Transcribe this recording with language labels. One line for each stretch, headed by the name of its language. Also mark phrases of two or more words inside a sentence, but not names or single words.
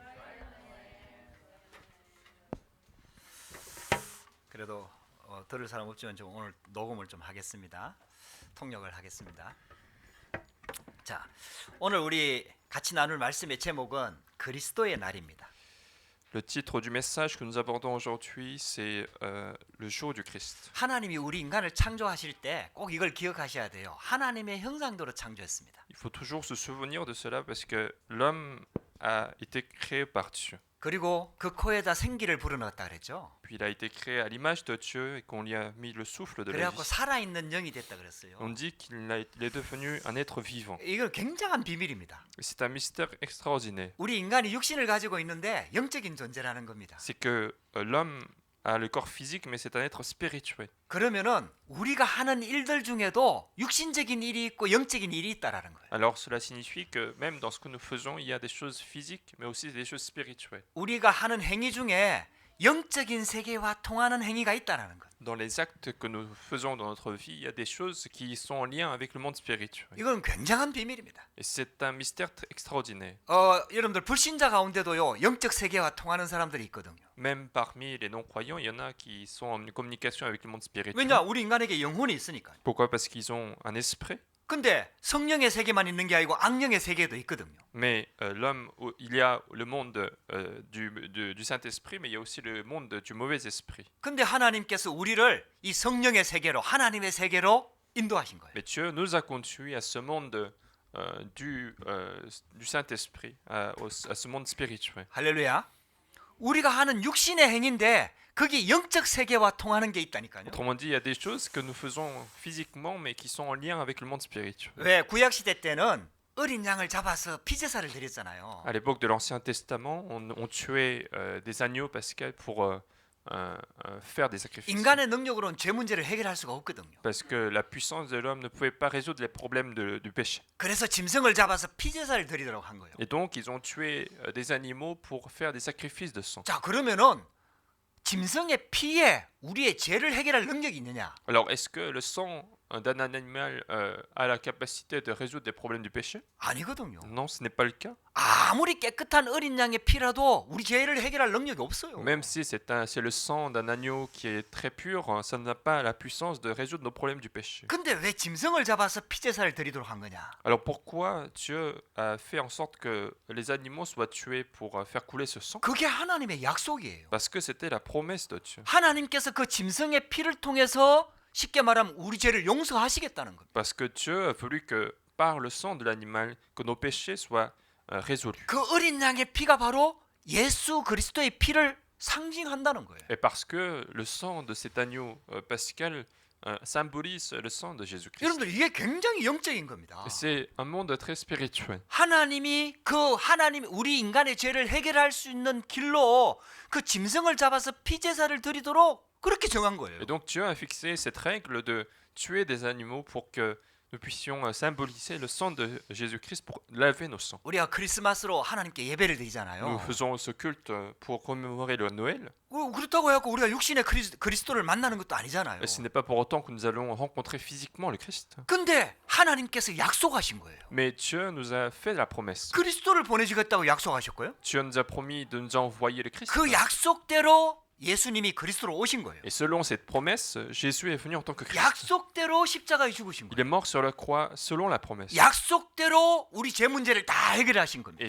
Korean: 그래도 들을 사람 없지만 좀 오늘 녹음을 좀 하겠습니다. 통역을 하겠습니다. 자, 오늘 우리 같이 나눌 말씀의 제목은 그리스도의 날입니다.
French: Le titre du message que nous abordons aujourd'hui, c'est le jour du Christ.
Korean: 하나님이 우리 인간을 창조하실 때 꼭 이걸 기억하셔야 돼요. 하나님의 형상대로 창조했습니다.
French: Il faut toujours se souvenir de cela parce que l'homme a été créé par Dieu.
Korean: 그리고 그 코에다 생기를 불어넣었다 그랬죠.
French: Puis il a été créé à l'image de Dieu et qu'on lui a mis le souffle de la
Korean: 그래갖고
French: vie.
Korean: 살아있는 영이 됐다 그랬어요.
French: On dit il est devenu un être vivant.
Korean: 이건 굉장한 비밀입니다.
French: Et c'est un mystère extraordinaire.
Korean: 우리 인간이 육신을 가지고 있는데 영적인 존재라는 겁니다.
French: C'est que l'homme a le corps physique, mais c'est un être spirituel.
Korean: 그러면은 우리가 하는 일들 중에도 육신적인 일이 있고 영적인 일이 있다라는 거예요.
French: Alors cela signifie que même dans ce que nous faisons, il y a des choses physiques, mais aussi des choses spirituelles.
Korean: 우리가 하는 행위 중에 영적인 세계와 통하는 행위가 있다라는 거예요.
French: Dans les actes que nous faisons dans notre vie, il y a des choses qui sont en lien avec le monde spirituel.
Korean: 이건 굉장한 비밀입니다.
French: Et c'est un mystère extraordinaire.
Korean: 여러분들 불신자 가운데도요 영적 세계와 통하는 사람들이 있거든요.
French: Même parmi les non-croyants, il y en a qui sont en communication avec le monde spirituel.
Korean: 왜냐 우리 인간에게 영혼이 있으니까.
French: Pourquoi? Parce qu'ils ont un esprit.
Korean: 근데 성령의 세계만 있는 게 아니고 악령의 세계도 있거든요.
French: Mais l'homme, il y a le monde du Saint-Esprit, mais il y a aussi le monde du mauvais esprit.
Korean: 근데 하나님께서 우리를 이 성령의 세계로 하나님의 세계로 인도하신 거예요.
French: Mais Dieu nous a conduits à ce monde du Saint-Esprit, à ce monde spirituel.
Korean: 할렐루야. 우리가 하는 육신의 행위인데 거기 영적 세계와 통하는 게 있다니까요.
French: Autrement dit, il y a des choses que nous faisons physiquement, mais qui sont en lien avec le monde spirituel.
Korean: 왜 구약 시대 때는 어린 양을 잡아서 피제사를 드렸잖아요.
French: À l'époque de l'Ancien Testament, on tuait des agneaux pascals pour faire des sacrifices.
Korean: 인간의 능력으로는 죄 문제를 해결할 수가 없거든요.
French: Parce que la puissance de l'homme ne pouvait pas résoudre les problèmes du péché.
Korean: 그래서 짐승을 잡아서 피제사를 드리도록 한 거예요.
French: Et donc, ils ont tué des animaux pour faire des sacrifices de sang.
Korean: 자, 그러면은 짐승의 피에 우리의 죄를 해결할 능력이 있느냐?
French: Alors, est-ce que le sang d'un animal a la capacité de résoudre des problèmes du péché?
Korean: 아니거든요.
French: Non, ce n'est pas le cas.
Korean: 아무리 깨끗한 어린 양의 피라도 우리 죄를 해결할 능력이 없어요.
French: Même si c'est le sang d'un agneau qui est très pur, ça n'a pas la puissance de résoudre nos problèmes du péché.
Korean: 근데 왜 짐승을 잡아서 피제사를 드리도록 한 거냐?
French: Alors pourquoi Dieu a fait en sorte que les animaux soient tués pour faire couler ce sang?
Korean: 그게 하나님의 약속이에요.
French: Parce que c'était la promesse de Dieu.
Korean: 하나님께서 그 짐승의 피를 통해서 쉽게 말하면 우리 죄를 용서하시겠다는 겁니다.
French: Parce que Dieu a voulu que par le sang de l'animal, que nos péchés soient résolus.
Korean: 그 어린 양의 피가 바로 예수 그리스도의 피를 상징한다는 거예요.
French: Et parce que le sang de cet agneau pascal symbolise le sang de Jésus-Christ.
Korean: 여러분들 이게 굉장히 영적인 겁니다.
French: Et c'est un monde très spirituel.
Korean: 하나님이 우리 인간의 죄를 해결할 수 있는 길로 그 짐승을 잡아서 피제사를 드리도록 그렇게 정한 거예요.
French: Et donc Dieu a fixé cette règle de tuer des animaux pour que nous puissions symboliser le sang de Jésus-Christ pour laver nos sangs.
Korean: 우리가 크리스마스로 하나님께 예배를
French: Nous
Korean: 드리잖아요.
French: faisons ce culte pour commémorer le Noël.
Korean: 그렇다고 해갖고 우리가 육신의 그리스도를 만나는 것도 아니잖아요.
French: Et ce n'est pas pour autant que nous allons rencontrer physiquement le Christ.
Korean: 근데 하나님께서 약속하신 거예요.
French: Mais Dieu nous a fait la promesse.
Korean: 그리스도를 보내주겠다고 약속하셨고요.
French: Dieu nous a promis de nous envoyer le Christ.
Korean: 그 약속대로 예수님이 그리스도로 오신 거예요.
French: Et selon cette promesse, Jésus est venu en tant que Christ.
Korean: 약속대로 십자가에 죽으신
French: Il
Korean: 거예요.
French: est mort sur la croix selon la promesse.
Korean: 약속대로 우리 죄 문제를 다 해결하신 겁니다.